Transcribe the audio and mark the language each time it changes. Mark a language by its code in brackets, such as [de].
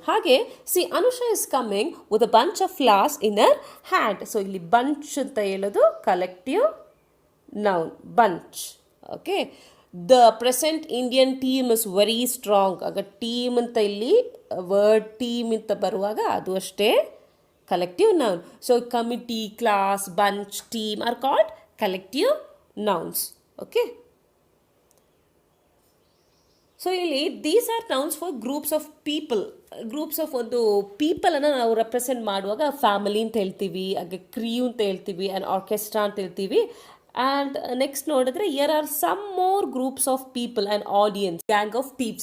[en] ಹಾಗೆ Anusha is coming with a bunch of flowers in her hand. [kn] So ಇಲ್ಲಿ bunch ಅಂತ ಹೇಳೋದು collective noun, bunch. [en] Okay, the present Indian team is very strong. [kn] ಆಗ team ಅಂತ ಇಲ್ಲಿ word team ಅಂತ ಬರುವಾಗ ಅದು ಅಷ್ಟೇ collective noun. [en] So committee, class, bunch, team are called collective nouns. Okay. [kn] So ಇಲ್ಲಿ [en] These are nouns for groups of people. [kn] Groups of ಒಂದು ಪೀಪಲನ್ನು ನಾವು ರೆಪ್ರೆಸೆಂಟ್ ಮಾಡುವಾಗ ಫ್ಯಾಮಿಲಿ ಅಂತ ಹೇಳ್ತೀವಿ, ಹಾಗೆ ಕ್ರಿಯೂ ಅಂತ ಹೇಳ್ತೀವಿ, ಆ್ಯಂಡ್ ಆರ್ಕೆಸ್ಟ್ರಾ ಅಂತ ಹೇಳ್ತೀವಿ. [en] And next ನೋಡಿದ್ರೆ here are some more groups of people and audience, gang of peep.